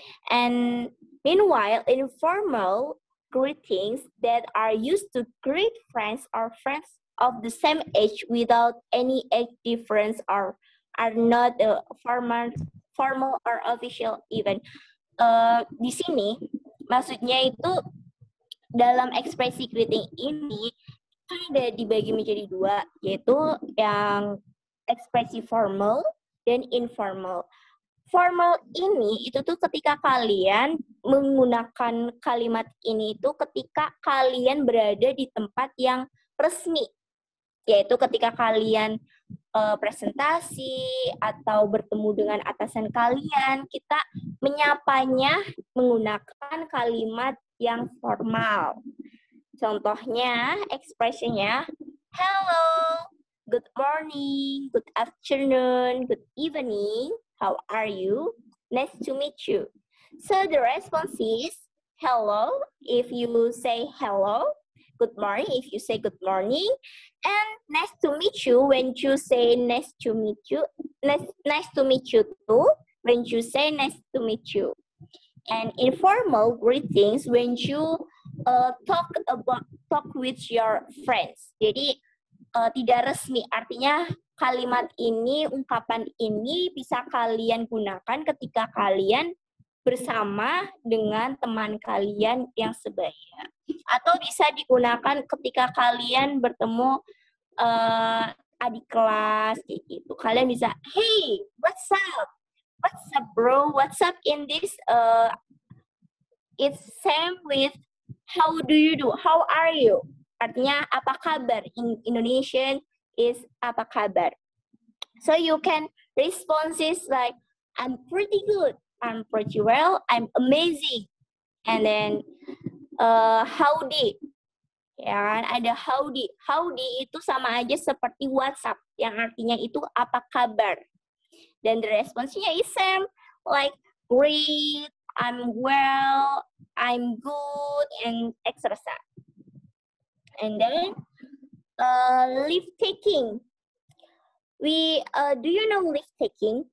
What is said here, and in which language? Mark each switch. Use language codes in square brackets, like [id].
[en] And meanwhile, informal greetings that are used to greet friends or friends of the same age without any age difference or are not formal or official event. [id] Di sini maksudnya itu dalam ekspresi greeting ini kan ada dibagi menjadi dua, yaitu yang ekspresi formal dan informal. Formal ini itu tuh ketika kalian menggunakan kalimat ini itu ketika kalian berada di tempat yang resmi, yaitu ketika kalian presentasi atau bertemu dengan atasan kalian, kita menyapanya menggunakan kalimat yang formal. Contohnya, ekspresinya, [en] hello, good morning, good afternoon, good evening, how are you? Nice to meet you. So the response is, hello, if you say hello, good morning if you say good morning, and nice to meet you when you say nice to meet you, nice to meet you too when you say nice to meet you. And informal greetings when you talk with your friends. [id] Jadi tidak resmi, artinya kalimat ini, ungkapan ini bisa kalian gunakan ketika kalian bersama dengan teman kalian yang sebaya. Atau bisa digunakan ketika kalian bertemu adik kelas, kayak gitu. Kalian bisa, [en] hey, what's up? What's up, bro? What's up in this? It's same with how do you do? How are you? [id] Artinya apa kabar? [en] In Indonesian is [id] apa kabar? [en] So you can responses like, I'm pretty good, I'm pretty well, I'm amazing. And then howdy. [id] Ya kan, ada howdy. Howdy itu sama aja seperti WhatsApp yang artinya itu apa kabar. [en] Dan the response-nya is same, like great, I'm well, I'm good, and etc. And then leave taking. Do you know leave taking?